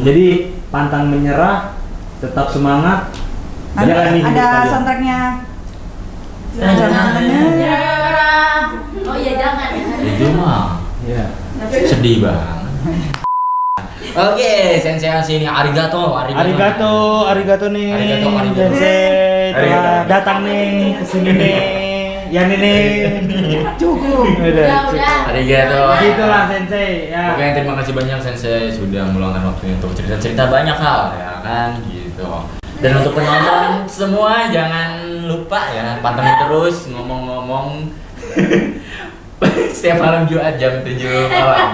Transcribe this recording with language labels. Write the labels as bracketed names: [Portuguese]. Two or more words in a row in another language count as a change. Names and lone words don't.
[Indonesian] Jadi pantang menyerah, tetap semangat. Nanti Jalani hidup ada kalian. soundtracknya. Jangan. Oh iya jangan ya. Itu mah Iya. sedih banget. Oke, [Japanese] Sensei sini arigato. [Indonesian] Arigato nih. Arigato. Sensei telah Arigato. datang nih ke sini nih. Ya nih. Cukup. Udah. Arigato. Gitulah Sensei ya. Oke, terima kasih banyak Sensei sudah meluangkan waktunya untuk cerita-cerita banyak hal ya kan gitu. Dan untuk penonton semua jangan lupa ya pantengin terus ngomong-ngomong setiap malam Jumat jam 7 malam.